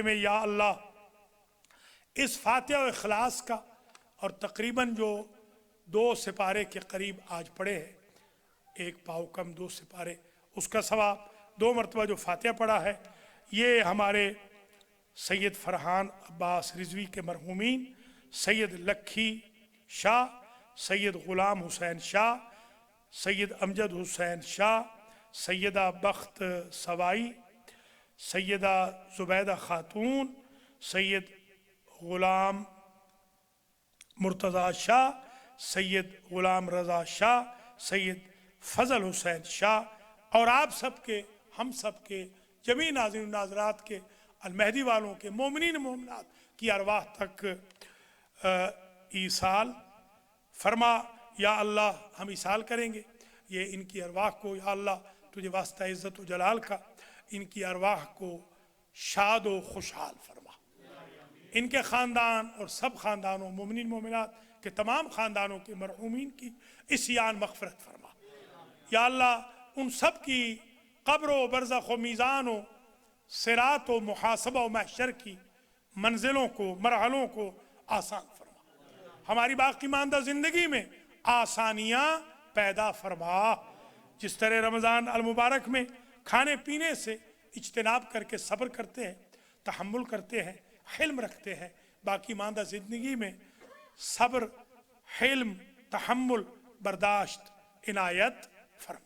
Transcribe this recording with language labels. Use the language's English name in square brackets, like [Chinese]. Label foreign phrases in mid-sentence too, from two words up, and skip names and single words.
[Hindi] में, या अल्लाह इस फ़ातिहा व इखलास का और तकरीबन जो 2 सिपारे के करीब आज पढ़े हैं, 1 पाव कम 2 सिपारे, उसका सवाब 2 मरतबा जो फ़ातिहा पढ़ा है, ये हमारे सैयद फरहान अब्बास रिजवी के मरहूमीन, सैयद लक्खी शाह, सैयद ग़ुलाम हुसैन शाह, सैयद अमजद हुसैन शाह, सैयदा बख्त सवाई, सैयदा ज़ुबैदा खातून, सैयद ग़ुलाम मुर्तज़ा शाह, सैयद ग़ुलाम रज़ा शाह, सैयद फ़ज़ल हुसैन शाह और आप सबके, हम सबके, जमी नाज़रीन नाज़रात के, अल-महदी वालों के, मोमिनीन मोमिनात की अरवाह तक ईसाल फरमा। या अल्लाह हम ईसाल करेंगे ये इनकी अरवाह को, या अल्लाह तुझे वास्ता इज़्ज़त व जलाल का इनकी अरवाह को शाद व खुशहाल फरमा। इनके ख़ानदान और सब ख़ानदानों मोमिनीन मोमिनात के तमाम ख़ानदानों के मरहूमीन की इस्यान मग़फ़िरत फरमा। या अल्लाह उन सब की क़ब्र व बरज़ख़ व मीज़ान व सिरात व मुहासबा व महशर की मंजिलों को मरहलों को आसान फरमा। हमारी बाकी मानदा ज़िंदगी में आसानियाँ पैदा फरमा। जिस तरह रमज़ान अल मुबारक में खाने पीने से इज्तिनाब करके सब्र करते हैं, तहम्मुल करते हैं, हिल्म रखते हैं, बाकी मानदा ज़िंदगी में सब्र, हिल्म, तहम्मुल, बर्दाश्त इनायत फरमा।